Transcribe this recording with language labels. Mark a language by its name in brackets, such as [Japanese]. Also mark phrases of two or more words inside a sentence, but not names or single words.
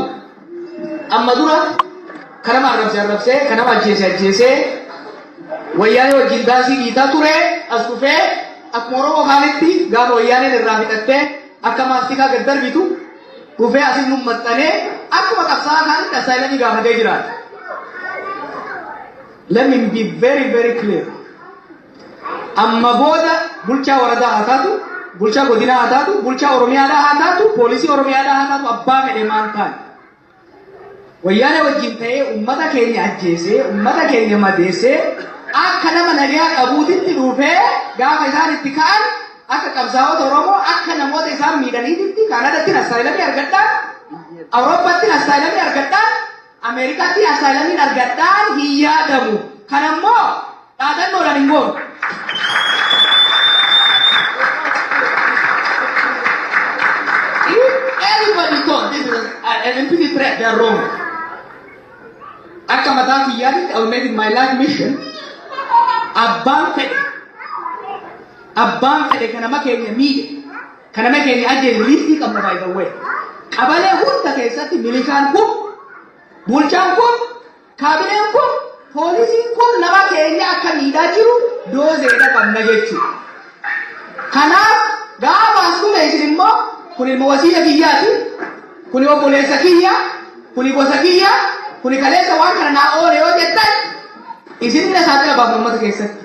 [Oromo] Amma dura kanama arrabsee kanama ajjeesee wayyaanee wajjin daasii dhiitaa ture as dhufee akkuma Oromoo kaanitti gaafa wayyaaneen irraa fixattee akka maastikaa gad darbitu dhufee asin nummaxxanee akkuma qabsaa'aa kaanitti asaayilamii gaafatee jiraata. [English] Let me be very, very clear. [Oromo] Amma booda bulchaa waradaa haa taatu, bulchaa godinaa haa taatu, bulchaa Oromiyaadhaa haa taatu, poolisii Oromiyaadhaa haa taatu, abbaa fedhe maan taane. Wayyaanee wajjin ta'ee uummata keenya ajjeesee, uummata keenya madeessee, akka nama nagaa qabuutitti dhufee gaafa isaan itti ka'an akka qabsaa'ota Oromoo akka namoota isaan miidhaniititti Kaanaadaatti asaayilamii argadhaan, Awurooppaatti asaayilamii argadhaan, Ameerikaatti asaayilamii argadhaan hin yaadamu. Kanammoo dhaadannoodhaan hin goonu. [English] If everybody thought this is an implicit threat, they are wrong. [Oromo] Akka mataa kiyyaatti, [English] I will make it my life mission. [Oromo] Abbaan fedhe kanama keenya miidhe, kanama keenya ajjeese liistii qabna [English] by the way. [Oromo] Qabalee hunda keessatti milishaan kun, bulchaan kun, kaabineen kun, poolisiin kun nama keenya akka miidhaa jiru doozeedha qabna jechuudha. Kanaaf gaafa as dhume isin immoo kun ilma wasiila kiyyaati, kun obboleessa kiyya, kun gosa kiyya, kun kaleessa waan kana naa oole yoo jettan isinillee saaxila baafna uummata keessatti.